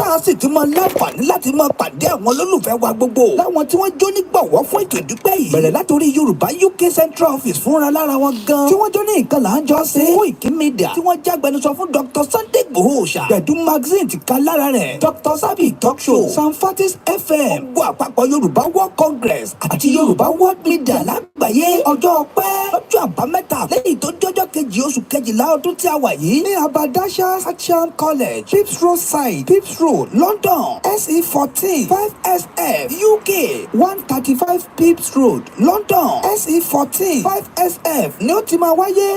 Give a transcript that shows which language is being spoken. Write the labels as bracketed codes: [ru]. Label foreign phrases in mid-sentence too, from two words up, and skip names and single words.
[yo] tá a sì ti mọ láǹfààní láti mọ pàdé àwọn olólùfẹ́ wa gbogbo. láwọn tí wọ́n jó nígbọ̀wọ́ fún ètò ìdúpẹ́ yìí. bẹ̀rẹ̀ látòrí Yorùbá UK Central Office fúnra lára wọn gan. tí wọ́n jó ní nǹkan là ń jọ ṣe. Koiki Media tí wọ́n jágbẹnusọ fún Dr. Sunday Igboho Òòṣà. Gbẹ̀dú magazine ti ka lára rẹ̀. Dr. Sabi talk show. Sanfatis FM. gbogbo àpapọ̀ Yorùbá World Congress àti Yorùbá World Media lágbàáyé. ọjọ́ ọpẹ́ lọ́jọ́ àbámẹ́ta lẹ́yìn tó jọjọ́ kejì oṣù kejìlá ọdún tí a wà yìí. ní Abadasha Action College Pips Road side Pips Road London SE14 5SF UK 135 Pips Road London SE14 5SF ni ó ti máa wáyé.